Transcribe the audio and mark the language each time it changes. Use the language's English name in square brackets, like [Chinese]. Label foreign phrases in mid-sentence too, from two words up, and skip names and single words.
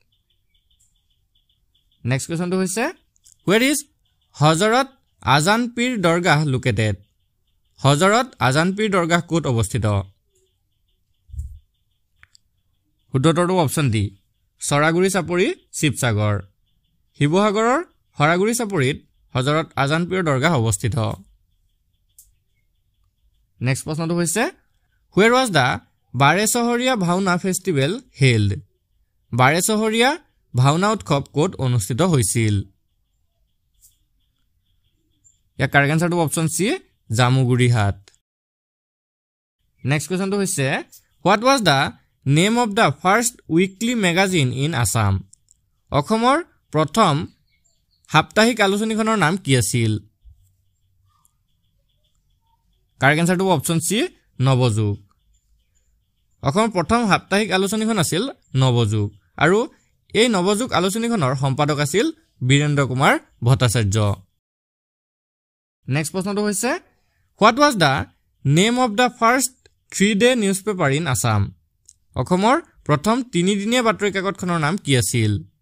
[Assamese] নেক্সট কোৱেশ্চনটো হৈছে [English] where is [Assamese] হযৰত আজান পীৰ দৰগাহ located হযৰত আজান পীৰ দৰগাহ ক'ত অৱস্থিত শুদ্ধটো অপচন ডি সৰাগুৰি চাপৰি শিৱসাগৰ শিৱসাগৰৰ সৰাগুৰি চাপৰিত হযৰত আজান পীৰ দৰগাহ অৱস্থিত নেক্সট প্ৰশ্নটো হৈছে [English] where was the [Assamese] বাৰেচহৰীয়া ভাওনা ফেষ্টিভেল held বাৰেচহৰীয়া ভাওনা উৎসৱ ক'ত অনুষ্ঠিত হৈছিল ইয়াৰ কাৰেক্ট আনসাৰটো অপচন সি জামুগুৰিহাট নেক্সট কোৱেশ্চনটো হৈছে [English] what was the name of the first weekly magazine in Assam [Assamese] অসমৰ প্ৰথম সাপ্তাহিক আলোচনীখনৰ নাম কি আছিল কাৰেক্ট আনসাৰটো অপচন সি নৱযুগ অসমৰ প্ৰথম সাপ্তাহিক আলোচনীখন আছিল নৱযুগ আৰু এই নৱযুগ আলোচনীখনৰ সম্পাদক আছিল বীৰেন্দ্ৰ কুমাৰ ভট্টাচাৰ্য নেক্সট প্ৰশ্নটো হৈছে [English] what was the name of the first 3-day newspaper in Assam [Assamese] অসমৰ প্ৰথম 3-দিনীয়া বাতৰি কাকতখনৰ নাম কি আছিল